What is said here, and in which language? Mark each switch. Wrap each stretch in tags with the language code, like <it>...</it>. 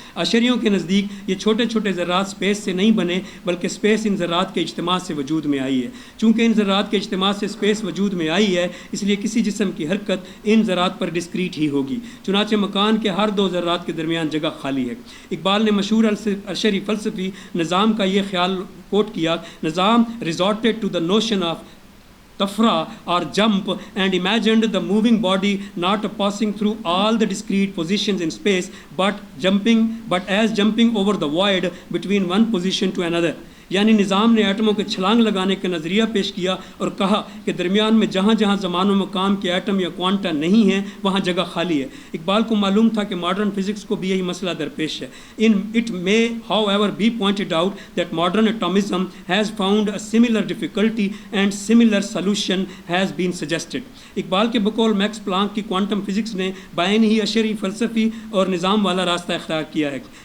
<ur>اشعریوں کے نزدیک یہ چھوٹے چھوٹے ذرات اسپیس سے نہیں بنے بلکہ اسپیس ان ذرات کے اجتماع سے وجود میں آئی ہے. چونکہ ان ذرات کے اجتماع سے اسپیس وجود میں آئی ہے اس لیے کسی جسم کی حرکت ان ذرات پر ڈسکریٹ ہی ہوگی. چنانچہ مکان کے ہر 2 ذرات کے درمیان جگہ خالی ہے. اقبال نے مشہور اشعری فلسفی نظام کا یہ خیال کوٹ کیا.</ur> <en>Nazzam resorted to the notion of tafra or jump and imagined the moving body not passing through all the discrete positions in space but as jumping over the void between one position to another.</en> <ur>یعنی نظام نے ایٹموں کے چھلانگ لگانے کا نظریہ پیش کیا اور کہا کہ درمیان میں جہاں جہاں زمان و مقام کے ایٹم یا کوانٹا نہیں ہیں وہاں جگہ خالی ہے۔ اقبال کو معلوم تھا کہ ماڈرن فزکس کو بھی یہی مسئلہ درپیش ہے۔</ur> <en>It may however be pointed out that modern atomism has found a similar difficulty and similar solution has been suggested۔</en> <ur>Iqbal کے بقول میکس پلانک کی کوانٹم فزکس نے بعین ہی اشری فلسفی اور نظام والا راستہ اختیار کیا ہے،</ur>